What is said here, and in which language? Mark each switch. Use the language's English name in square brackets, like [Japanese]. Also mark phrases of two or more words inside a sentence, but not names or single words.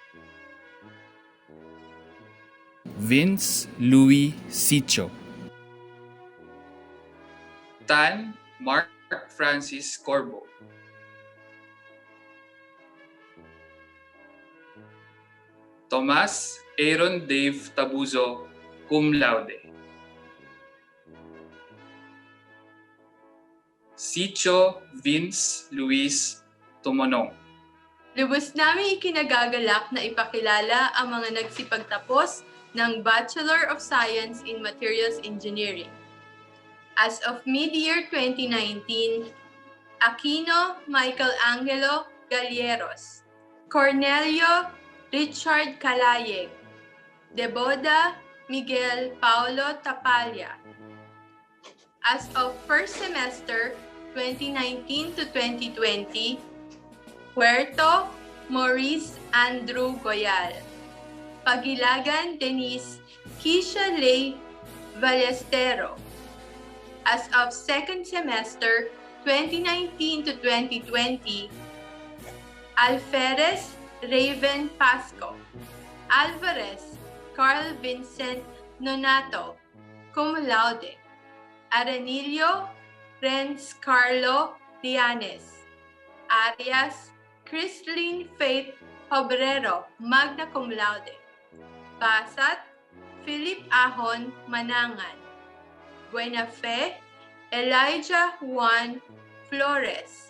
[Filipino] Vince Louis Sicho. Tan Mark Francis Corbo. Tomas Aaron Dave Tabuzo, [Latin] cum laude. [Filipino] Sicho Vince Luis Tumonong. Lubos namin ikinagagalak na ipakilala ang mga nagsipagtapos ng Bachelor of Science in Materials Engineering. [English] As of mid-year 2019, Aquino Michael Angelo Galleros, Cornelio Richard Calayeg, Deboda Miguel Paulo Tapalla. As of first semester 2019 to 2020, Puerto Maurice Andrew Goyal, Pagilagan Denise Keisha Lay Ballestero. As of second semester 2019 to 2020, Alferez Raven Pasco, Alvarez Carl Vincent Nonato, [Latin] cum laude. [English] Arenillo Renz Carlo Dianes, Arias Christine Faith Obrero, [Latin] magna cum laude. [English] Basat Philip Ahon Manangan, Buenafe Elijah Juan Flores,